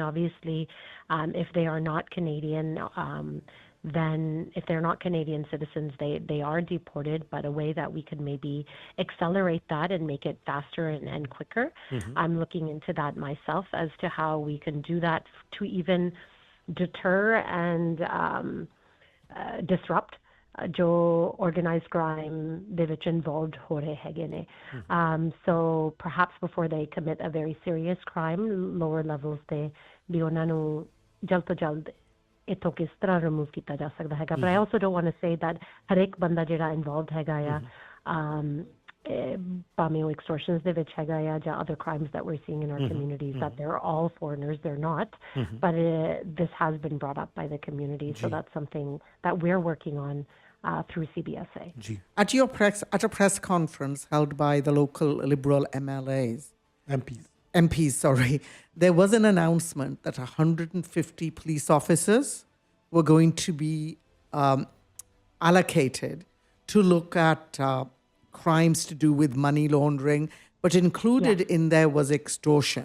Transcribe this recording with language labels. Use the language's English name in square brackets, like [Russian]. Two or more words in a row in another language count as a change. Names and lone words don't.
[English] Obviously, if they are not Canadian, then if they're not Canadian citizens, they are deported, but a way that we could maybe accelerate that and make it faster and quicker. I'm looking into that myself as to how we can do that to even deter and disrupt jo organized crime [Punjabi] ਦੇ ਵਿੱਚ [English] involved [Punjabi] ਹੋ ਰਹੇ ਹੈਗੇ ਨੇ. [English] So perhaps before they commit a very serious crime, lower levels [Punjabi] ਦੇ ਵੀ ਉਹਨਾਂ ਨੂੰ ਜਲਦ ਤੋਂ ਜਲਦ ਇੱਥੋਂ ਕਿਸ ਤਰ੍ਹਾਂ ਰਿਮੂਵ ਕੀਤਾ ਜਾ ਸਕਦਾ ਹੈਗਾ. [English] But I also don't want to say that [Punjabi] ਹਰੇਕ ਬੰਦਾ ਜਿਹੜਾ involved ਹੈਗਾ ਆ ਭਾਵੇਂ ਉਹ extortions ਦੇ ਵਿੱਚ ਹੈਗਾ ਆ ਜਾਂ [English] other crimes that we're seeing in our communities, that they're all foreigners. They're not. But this has been brought up by the community, so that's something that we're working on through CBSA. At a press conference held by the local Liberal MPs, sorry, there was an announcement that 150 police officers were going to be allocated to look at crimes to do with money laundering, but included in there was extortion.